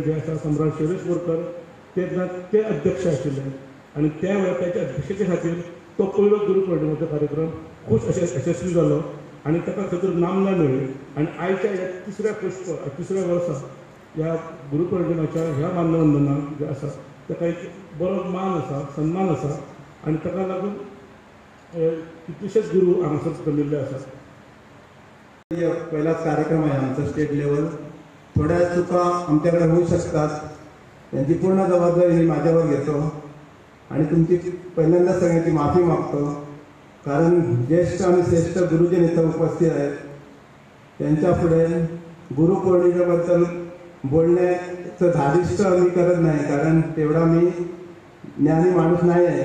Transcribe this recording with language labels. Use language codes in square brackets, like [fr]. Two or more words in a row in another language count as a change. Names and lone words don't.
[kok] जे आसा सम्राट शिरीष बोरकर तेन्ना ते अध्यक्ष आशिल्ले आनी त्या वेळार त्याच्या अध्यक्षते खातीर तो पयलो गुरुपौर्णिमेचो कार्यक्रम खूब यशस्वी जालो आनी ताका खंय नामना मेळ्ळी आनी आयच्या ह्या तिसऱ्या वर्सा ह्या गुरुपौर्णिमेच्या ह्या मानवंदनाक जे आसा ताका एक बरो मान आसा सन्मान आसा आनी ताका लागून कितलेशेच गुरू हांगासर जमिल्ले आसात. [mr] पहिलाच कार्यक्रम आहे आमचा [en] state level. [mr] थोड्या चुका आमच्याकडे होऊ शकतात, त्यांची पूर्ण जबाबदारी मी माझ्यावर घेतो आणि तुमची पहिल्यांदा सगळ्यांची माफी मागतो. कारण ज्येष्ठ आणि श्रेष्ठ गुरुजन इथं उपस्थित आहेत, त्यांच्या पुढे गुरुपौर्णिमेबद्दल बोलण्याचं धारिष्ट मी करत नाही, कारण तेवढा मी ज्ञानी माणूस नाही आहे.